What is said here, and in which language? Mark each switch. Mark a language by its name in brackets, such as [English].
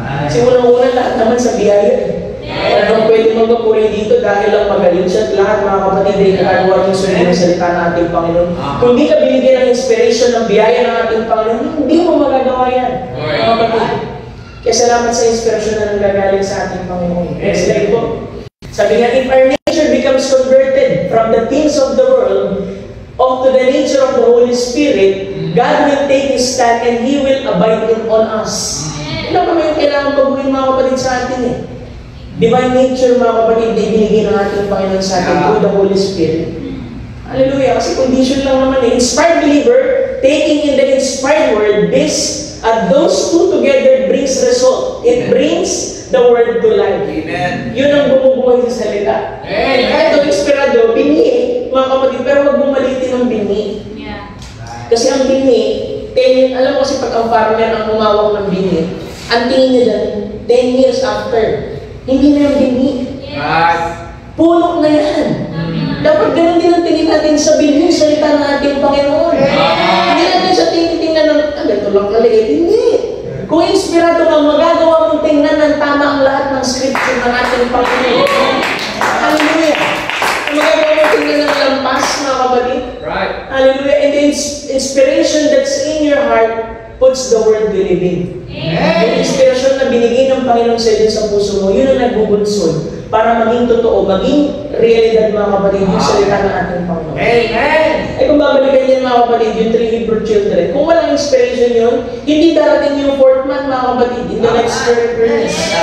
[Filipino] Kasi unang-una lahat naman sa biyaya. Wala nang pwede magpapuri dito dahil lang magaling siya. Lahat, mga kapatid, ay nakagawa yung sunod ng salita ng ating Panginoon. Kung di ka binigyan ng inspiration ng biyaya ng ating Panginoon, hindi mo magagawa yan, mga kapatid. Kaya salamat sa inspirasyon na nanggagaling sa ating Panginoon. [English] Next slide po. [Filipino] Sabi nga, [English] if our nature becomes converted from the things of the world to the nature of the Holy Spirit, God will take His stand and He will abide in on us. [Filipino] Ito naman yung kailangan baguhin mga kapatid sa atin eh. [English] Divine nature [Filipino] mga kapatid na ibinigay ng ating Panginoon sa atin [English] through the Holy Spirit. [Filipino] Hallelujah. Kasi condition lang naman eh. [English] Inspired believer, taking in the inspired word, those two together brings result. It brings the word to life. Amen. [Filipino] Yun ang bumubuhay sa salita. Amen. Kahit ito inspirado, binhi, mga kapatid, pero huwag bumalitin ng binhi. Yeah. Kasi ang binhi, alam mo kasi pag ang farmer ang umawak ng binhi, ang tingin niya dyan, [English] 10 years after, [Filipino] hindi na yung binhi. Yes. Puno na yan. Dapat ganun din ang tingin natin sa binhi, salita ng ating Panginoon. Hindi natin sa tingin-tingnan ng, ito lang kaliit. Hindi. Kung inspirado kang magagawa mong tingnan ng tama ang lahat ng scripture ng ating Panginoon. Hallelujah. Magagawa mong tingnan ng lampas, mga kapatid. Right. Hallelujah. [English] And the inspiration that's in your heart puts the word to living. [Filipino] Yung inspirasyon na binigay ng Panginoon sa iyo sa puso mo, yun ang nagbubunsod para maging totoo, maging realidad, mga kapatid, yung salita ng ating Panginoon. Amen! Eh kung babalikan yan, mga kapatid, yung 3 Hebrew children, kung walang inspiration yun, hindi darating yung 4th man, mga kapatid, [English] in the next 30 years.